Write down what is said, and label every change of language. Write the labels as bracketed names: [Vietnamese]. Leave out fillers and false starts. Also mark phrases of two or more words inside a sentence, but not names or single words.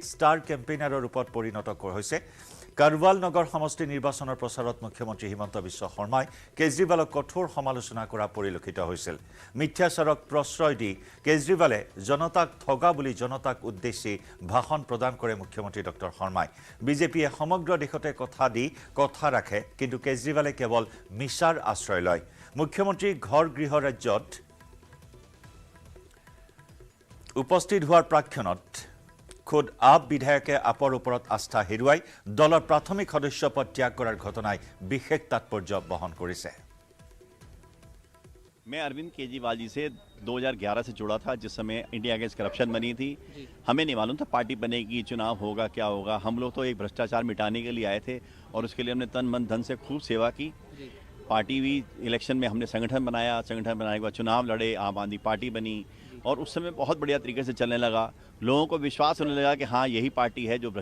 [Assamese] ষ্টাৰ কেম্পেইনাৰৰ ৰূপত পৰিণত কৰা হৈছে কাৰৱাল নগৰ সমষ্টি নিৰ্বাচনৰ প্ৰচাৰত মুখ্যমন্ত্ৰী হিমন্ত বিশ্ব শৰ্মাই কেজৰিৱালক কঠোৰ সমালোচনা কৰা পৰিলক্ষিত হৈছিল মিথ্যাচাৰক প্ৰশ্ৰয় দি কেজৰিৱালে জনতাক ঠগা বুলি জনতাক উদ্দেশ্যি ভাষণ প্ৰদান কৰে মুখ্যমন্ত্ৰী ডক্টৰ শৰ্মাই বিজেপিয়ে সমগ্ৰ দেশতে কথা ৰাখে কিন্তু কেজৰিৱালে কেৱল মিছাৰ আশ্ৰয় লয় মুখ্যমন্ত্ৰী ঘৰ গৃহ ৰাজ্যত উপস্থিত হোৱাৰ প্ৰাক্ষণত খোদ আপ বিধায়কে আপৰ ওপৰত আস্থা হেৰুৱাই দলৰ প্ৰাথমিক সদস্য পদ ত্যাগ কৰাৰ ঘটনাই বিশেষ তাৎপৰ্য বহন কৰিছে [Hindi] मैं अरविंद केजरीवाल जी से 2011 से जुड़ा था जिस समय इंडिया अगेंस्ट करप्शन बनी थी हमें नहीं मालूम था पार्टी बनेगी चुनाव होगा क्या होगा हम लोग तो एक भ्रष्टाचार मिटाने के लिए आए थे और उसके लिए हमने तन मन धन से खूब सेवा की पार्टी भी इलेक्शन में हमने संगठन बनाया संगठन बनाने के बाद चुनाव लड़े आम आदमी पार्टी बनी और उस समय बहुत बढ़िया तरीके से चलने लगा लोगों को विश्वास होने लगा कि हाँ यही पार्टी है जो